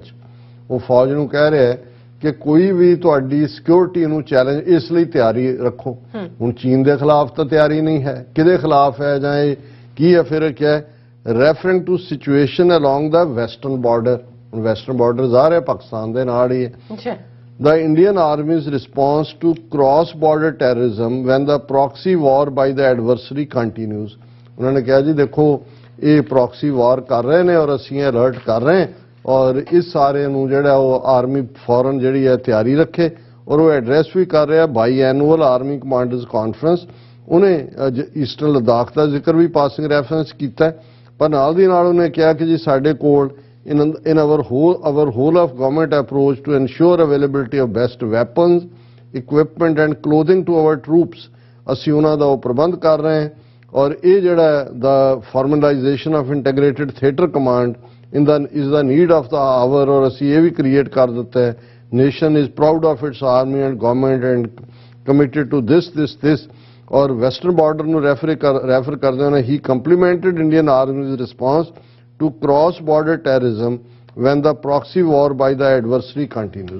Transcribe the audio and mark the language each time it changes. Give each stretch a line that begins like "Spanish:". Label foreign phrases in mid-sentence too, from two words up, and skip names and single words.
Punjabi: ਉਹ ਫੌਜ ਨੂੰ ਕਹਿ ਰਿਹਾ ਹੈ ਕਿ ਕੋਈ ਵੀ ਤੁਹਾਡੀ ਸਿਕਿਉਰਿਟੀ ਨੂੰ ਚੈਲੰਜ, ਇਸ ਲਈ ਤਿਆਰੀ ਰੱਖੋ। ਹੁਣ ਚੀਨ ਦੇ ਖਿਲਾਫ ਤਾਂ ਤਿਆਰੀ ਨਹੀਂ ਹੈ, ਕਿਹਦੇ ਖਿਲਾਫ ਹੈ ਜਾਂ ਇਹ ਕੀ ਹੈ? ਫਿਰ ਕਿਹਾ ਹੈ
English: referring to situation along the western border.
Punjabi: ਹੁਣ
English: western border
Punjabi: ਜਾ ਰਿਹਾ ਪਾਕਿਸਤਾਨ ਦੇ ਨਾਲ ਹੀ ਹੈ।
English: The Indian Army's response to cross-border terrorism when the proxy war by the adversary continues।
Punjabi: ਉਹਨਾਂ ਨੇ ਕਿਹਾ ਜੀ ਦੇਖੋ ਇਹ
English: proxy war
Punjabi: ਕਰ ਰਹੇ ਨੇ ਔਰ ਅਸੀਂ ਅਲਰਟ ਕਰ ਰਹੇ ਹਾਂ, ਔਰ ਇਸ ਸਾਰੇ ਨੂੰ ਜਿਹੜਾ ਉਹ ਆਰਮੀ ਫੌਰਨ ਜਿਹੜੀ ਹੈ ਤਿਆਰੀ ਰੱਖੇ। ਔਰ ਉਹ ਐਡਰੈਸ ਵੀ ਕਰ ਰਿਹਾ
English: by annual army commanders conference.
Punjabi: ਉਹਨੇ ਈਸਟਰਨ ਲਦਾਖ ਦਾ ਜ਼ਿਕਰ ਵੀ
English: passing reference
Punjabi: ਕੀਤਾ, ਪਰ ਨਾਲ ਦੀ ਨਾਲ ਉਹਨੇ ਕਿਹਾ ਕਿ ਜੀ ਸਾਡੇ ਕੋਲ
English: in our whole of government approach to ensure availability of best weapons, equipment and clothing to our troops,
Punjabi: ਅਸੀਂ ਉਹਨਾਂ ਦਾ ਉਹ ਪ੍ਰਬੰਧ ਕਰ ਰਹੇ ਹਾਂ। ਔਰ ਇਹ ਜਿਹੜਾ
English: the formalization of integrated theatre command is the need of the hour,
Punjabi: ਔਰ ਅਸੀਂ ਇਹ ਵੀ ਕ੍ਰੀਏਟ ਕਰ ਦਿੱਤਾ ਹੈ।
English: nation is proud of its army and government and committed to
Punjabi: this ਔਰ
English: western border
Punjabi: ਨੂੰ ਰੈਫਰ ਕਰਦੇ ਹੋਏ ਹੀ
English: complimented Indian army's response to cross border terrorism when the proxy war by the adversary continues.